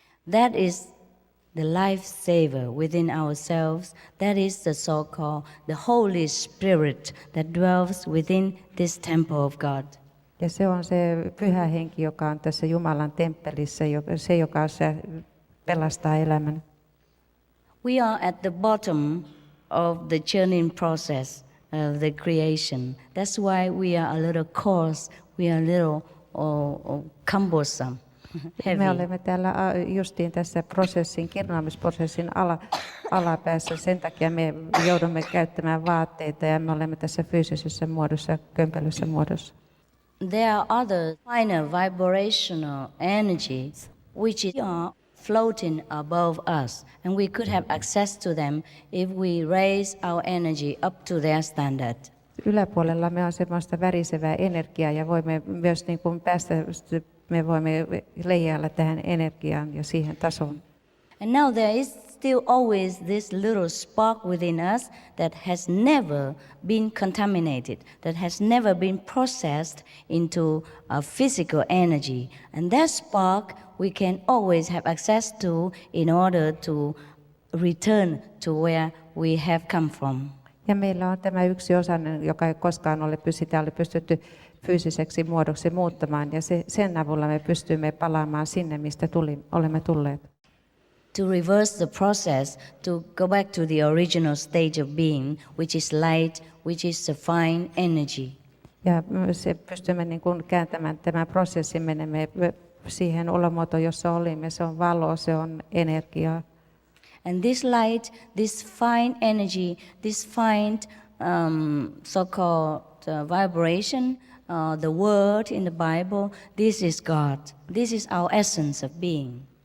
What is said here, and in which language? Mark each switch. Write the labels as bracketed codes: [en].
[en] That is the life saver within ourselves. That is the so-called the Holy Spirit that dwells within this temple of God. [fi] Ja se on se pyhä henki, joka on tässä Jumalan temppelissä, se joka pelastaa elämän. [en] We are at the bottom of the churning process of the creation. That's why we are a little coarse, we are a little cumbersome, heavy. [fi] Me olemme täällä justiin tässä kirnaamisprosessin alapäässä. Sen takia me joudumme käyttämään vaatteita ja me olemme tässä fyysisessä muodossa, kömpelössä muodossa. [en] There are other finer vibrational energies which are floating above us, and we could have access to them if we raise our energy up to their standard. [fi] Yläpuolella on semmoista värisevää energiaa ja voimme myös niin kuin me voimme leijailla tähän energiaan ja siihen tasoon. [en] And now there is still always this little spark within us that has never been contaminated, that has never been processed into a physical energy. And that spark we can always have access to in order to return to where we have come from. [fi] Ja meillä on tämä yksi osanen, joka ei koskaan ole pystytty fyysiseksi muodoksi muuttamaan, ja sen avulla me pystymme palaamaan sinne, mistä olemme tulleet. [en] To reverse the process, to go back to the original stage of being, which is light, which is the fine energy. [fi] Ja pystymme niin kuin kääntämään tämän prosessin, menemme siihen olomuotoon, jossa olimme. Se on valo, se on energiaa. [en] And this light, this fine energy, this fine so-called vibration, the word in the Bible, this is God. This is our essence of being.